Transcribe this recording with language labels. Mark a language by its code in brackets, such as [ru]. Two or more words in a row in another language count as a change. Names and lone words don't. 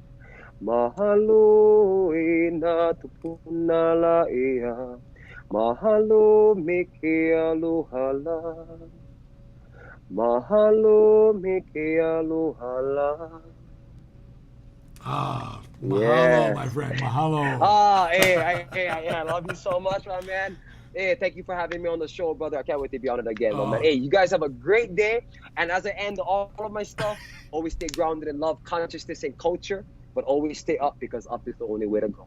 [haw] Mahalo e na tupuna la ea, mahalo me ke alohala, mahalo me ke alohala. [en] Mahalo, my friend, mahalo. Hey, I love you so much, my man. Hey, thank you for having me on the show, brother. I can't wait to be on it again, my man. Hey, you guys have a great day. And as I end all of my stuff, always stay grounded in love, consciousness, and culture. But always stay up, because up is the only way to go.